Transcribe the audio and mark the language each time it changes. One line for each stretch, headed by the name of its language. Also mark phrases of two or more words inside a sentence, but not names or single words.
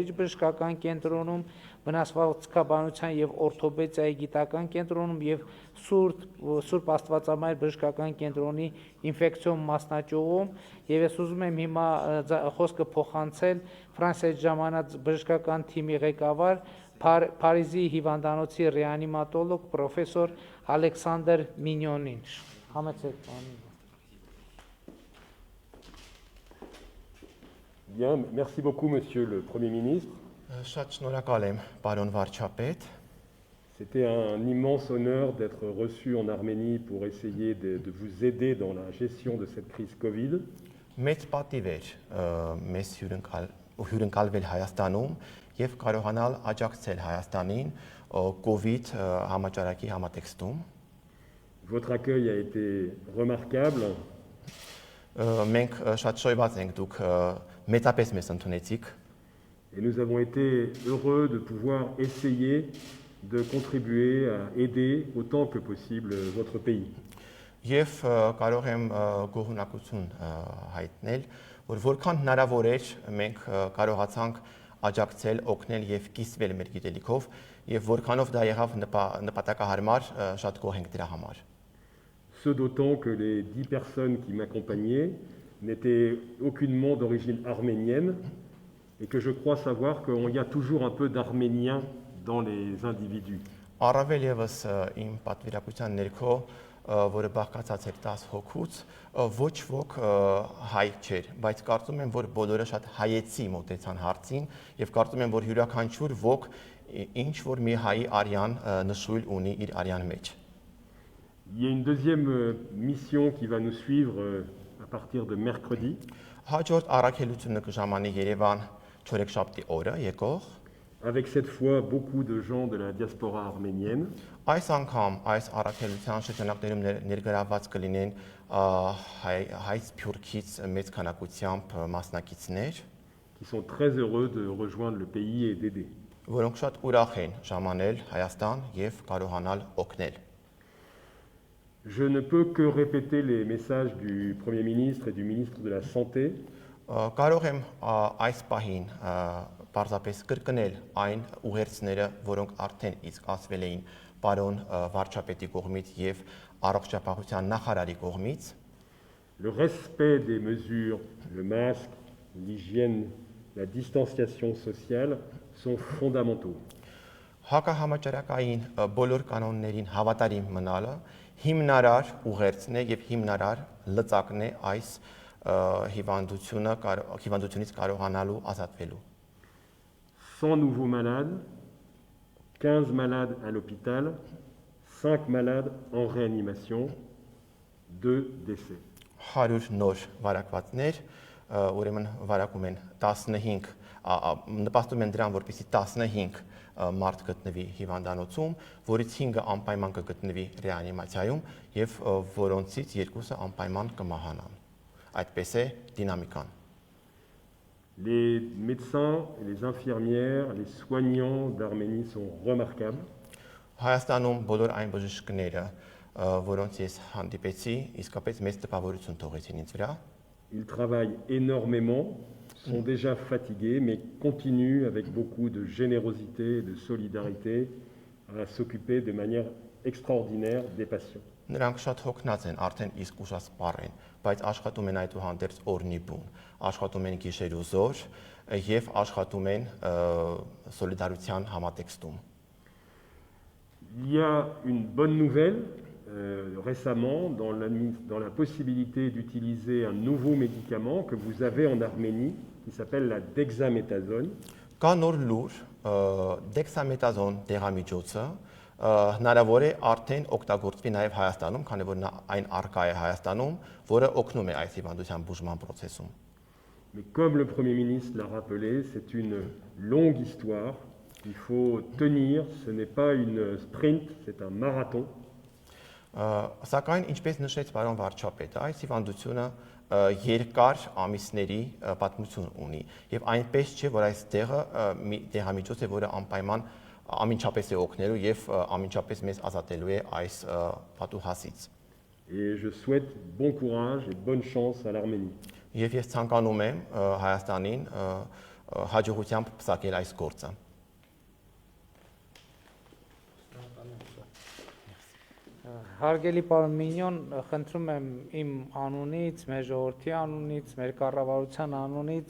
Armenian: բժշկական կենտրոնում, վնասվածքաբանության եւ օրթոպեդիայի գիտական կենտրոնում եւ Սուրբ Աստվածամայր բժշկական կենտրոնի ինֆեկցիոն մասնաճյուղում եւ ես ուզում եմ հիմա խոսքը փոխանցել Ֆրանսիայից ժամանած բժշկական թիմի ղեկավար Փարիզի հիվանդանոցի ռեանիմատոլոգ պրոֆեսոր Ալեքսանդր Մինյոնին։ Համեցեք պարոն։
French: Bien, merci beaucoup, Monsieur le Premier ministre.
Armenian: Շատ շնորհակալ եմ, պարոն վարչապետ։
French: C'était un immense honneur d'être reçu en Arménie pour essayer de vous aider dans la gestion de cette crise Covid.
Armenian: Մեծ պատիվ էր մեզ հյուրընկալվել Հայաստանում եւ կարողանալ աջակցել Հայաստանին COVID համաճարակի համատեքստում։
French: Votre accueil a été remarquable.
Armenian: Մենք շատ շոյված ենք, դուք մեծապես մեզ ընդունեցիք։
French: Et nous avons été heureux de pouvoir essayer de contribuer à aider autant que possible votre pays.
Armenian: Եվ կարող եմ գոհունակություն հայտնել, որ որքան հնարավոր էր մենք կարողացանք աջակցել, օգնել եւ կիսվել մեր գիտելիքով եւ որքանով դա եղավ նպատակահարմար, շատ գոհ ենք դրա համար։
French: Ce d'autant que les 10 personnes qui m'accompagnaient n'étaient aucunement d'origine arménienne et que je crois savoir qu'il y a toujours un peu d'arménien dans les individus.
Armenian: Առավել եւս իմ պատվիրակության ներքո, որը բաղկացած էր 10 հոգուց, ոչ ոք հայ չէր, բայց կարծում եմ, որ բոլորը շատ հայեցի մոտեցան հարցին եւ կարծում եմ, որ յուրաքանչյուր ոք ինչ որ մի հայի արյան նշույլ ունի իր արյան մեջ։
French: Il y a une deuxième mission qui va nous suivre à partir de mercredi.
Armenian: Հաջորդ առաքելությունը կժամանի Երևան չորեքշաբթի օրը եկող,
French: avec cette fois beaucoup de gens de la diaspora arménienne.
Armenian: Այս անգամ այս առաքելության շրջանակներում ներգրավված կլինեն հայ սփյուռքից մեծ քանակությամբ մասնակիցներ,
French: qui sont très heureux de rejoindre le pays et d'aider.
Armenian: Որոնք շատ ուրախ են ժամանել Հայաստան եւ կարողանալ օգնել։
French: Je ne peux que répéter les messages du Premier ministre et du ministre de la Santé.
Armenian: Կարող եմ այս պահին պարզապես կրկնել այն ուղերձները, որոնք արդեն իսկ ասվել էին պարոն վարչապետի կողմից եւ առողջապահության նախարարի կողմից։
French: Le respect des mesures, le masque, l'hygiène, la distanciation sociale sont fondamentaux.
Armenian: Հակահամաճարակային բոլոր կանոններին հավատարիմ մնալը հիմնարար ուղերձն է եւ հիմնարար լծակն է այս հիվանդությունից կարողանալու ազատվելու։
French: 100 nouveaux malades, 15 malades à l'hôpital, 5 malades en réanimation, 2 décès.
Armenian: 100 նոր վարակվածներ, ուրեմն վարակում են 15, նպաստում են դրան, որպեսզի 15 մարդ գտնվի հիվանդանոցում, որից 5-ը անպայման կգտնվի ռեանիմացիայում եւ որոնցից 2-ը անպայման կմահանան։ Այդպես է դինամիկան։
French: Les médecins, les infirmières, les soignants d'Arménie sont remarquables.
Armenian: Հայաստանում բոլոր այն բժիշկները, որոնց ես հանդիպեցի, իսկապես մեծ տպավորություն թողեցին ինձ վրա։
French: Ils travaillent énormément, sont déjà fatigués, mais continuent avec beaucoup de générosité et de solidarité à s'occuper de manière extraordinaire des patients.
Armenian: Նրանք շատ հոգնած են, արդեն իսկ ուժասպառ են, բայց աշխատում են այդուհանդերձ օրնի բուն, աշխատում են գիշեր ու զոր եւ աշխատում են սոլիդարության համատեքստում։
French: Il y a une bonne nouvelle récemment dans la possibilité d'utiliser un nouveau médicament que vous avez en Arménie qui s'appelle la dexaméthasone.
Armenian: Կա նոր լուր, դեքսամետազոն դեղամիջոցը հնարավոր է արդեն օգտագործվի նաև Հայաստանում, քանի որ այն առկա է Հայաստանում, որը օգնում է այս հիվանդության բուժման processus-ում։
French: Mais comme le Premier ministre l'a rappelé, c'est une longue histoire. Il faut tenir, ce n'est pas une sprint, c'est un marathon.
Armenian: Սակայն ինչպես նշեց պարոն վարչապետ, այս հիվանդությունը երկար ամիսների պատմություն ունի եւ այնպես չէ, որ այս դեղամիջոց է, որը անպայման ամենչապես է օգնելու եւ ամենչապես մեզ ազատելու է այս պատուհասից։
French: Et je souhaite bon courage et bonne chance à l'Arménie.
Armenian: Եվ ես ցանկանում եմ Հայաստանին հաջողությամբ փսակել այս գործը։ Հարգելի պարոն Մինյոն, խնդրում եմ իմ անունից, մեր ժողովրդի անունից, մեր կառավարության անունից